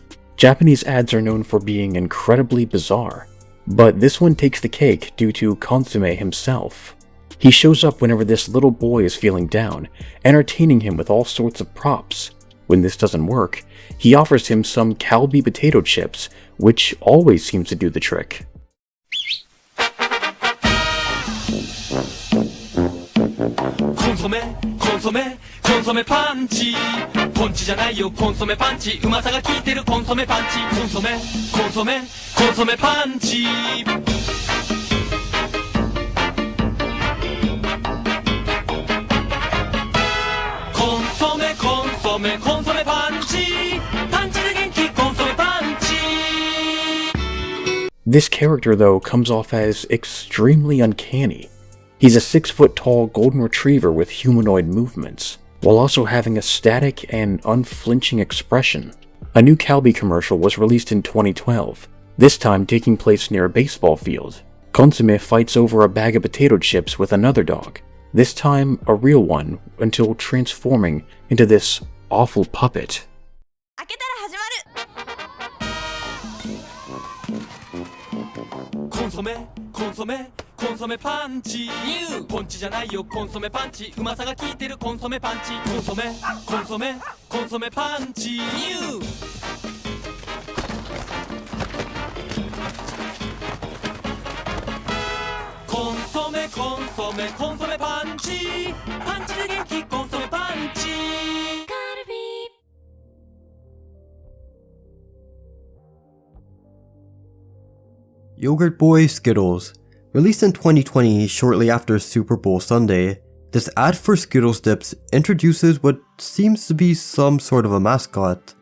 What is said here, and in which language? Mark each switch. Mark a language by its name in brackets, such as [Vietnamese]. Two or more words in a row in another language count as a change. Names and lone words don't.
[English] Japanese ads are known for being incredibly bizarre, but this one takes the cake due to Consomme himself. He shows up whenever this little boy is feeling down, entertaining him with all sorts of props. When this doesn't work, he offers him some Calby potato chips, which always seems to do the trick. [Japanese] コンソメ、コンソメ、コンソメパンチ. Ponchi じゃないよ、コンソメパンチ。うまさが効いてるコンソメパンチ。コンソメ、コンソメ、コンソメパンチ。コンソメ、コンソメ、コンソメパンチ。パンチで元気、コンソメパンチ。 [English] This character, though, comes off as extremely uncanny. He's a 6-foot-tall golden retriever with humanoid movements, while also having a static and unflinching expression. A new Calby commercial was released in 2012, this time taking place near a baseball field. Consomme fights over a bag of potato chips with another dog, this time a real one, until transforming into this awful puppet. [Japanese] コンソメ、コンソメ、コンソメパンチ. New. Ponchi じゃないよ、コンソメパンチ。うまさが効いてるコンソメパンチ。コンソメ、コンソメ、コンソメパンチ。New. コンソメ、コンソメ、コンソメパンチ. Panchi で元気、コンソメパンチ。 [English] Yogurt Boy Skittles. Released in 2020 shortly after Super Bowl Sunday, this ad for Skittles dips introduces what seems to be some sort of a mascot.